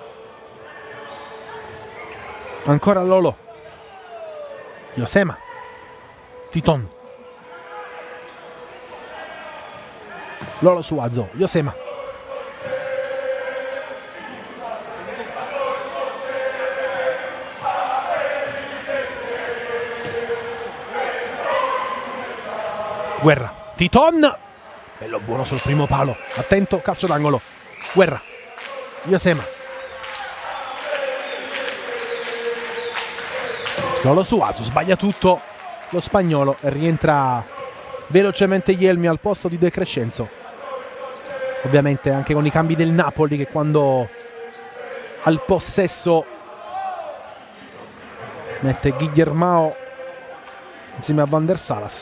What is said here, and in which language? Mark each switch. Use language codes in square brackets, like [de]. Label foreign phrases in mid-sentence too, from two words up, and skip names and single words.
[it] ancora Lolo, Josema, Titon, Lolo Suazo, Josema, Guerra, Titon. Bello buono sul primo palo. Attento, calcio d'angolo. Guerra. Josema. Lolo Suazo sbaglia tutto lo spagnolo e rientra velocemente Yelmi al posto di De Crescenzo. Ovviamente anche con i cambi del Napoli che quando al possesso mette Guillermao insieme a Van der Salas.